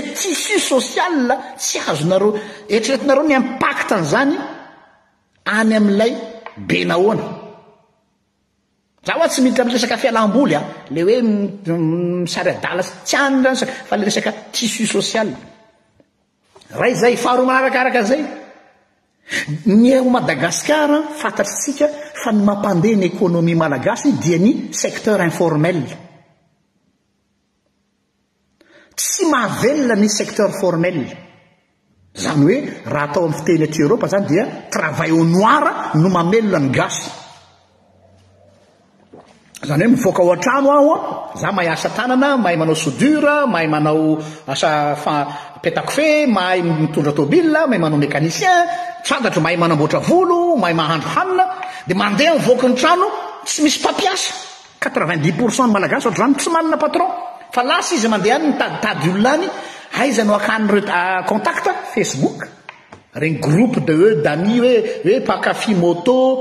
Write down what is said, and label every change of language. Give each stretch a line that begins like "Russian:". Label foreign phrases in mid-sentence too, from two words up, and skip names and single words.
Malagasy: zay
French: tissu social
Malagasy: tsy azonareo eritreretinareo ny impactany zany any amin'ilay be nahoana za hoa tsy miditra amin'ny resaka fialam-boly le hoe misary adala tsy any fa le resaka
French: tissu social
Malagasy: ray zay faharoa manarakaraka zay ny ao Madagasikara fantatritsika fa ny mampandeha ny économie malagasy dia ny
French: secteur informel
Malagasy: tsy mahavelona ny
French: secteur formel
Malagasy: zany hoe raha atao amin'ny fiteny aty Europa zany dia
French: travail au noir
Malagasy: no mamelona ny gasy zany hoe mivoaka ao an-trano aho za mahay asa tanana mahay manao soudure mahay manao asa petakofé mahay mitondra tôbila mahay manao mécanicien fantatro mahay manamboatra volo mahay mahandro hanina de mandeha mivoaka ny trano tsy misy mpampiasa 90% ny malagasy ohatrany tsy manana patron fa lasa izy mandeha any mitaditady olona any aiza no akan'ireo contact Facebook regny
French: groupe de d'amis
Malagasy: hoe pakafy moto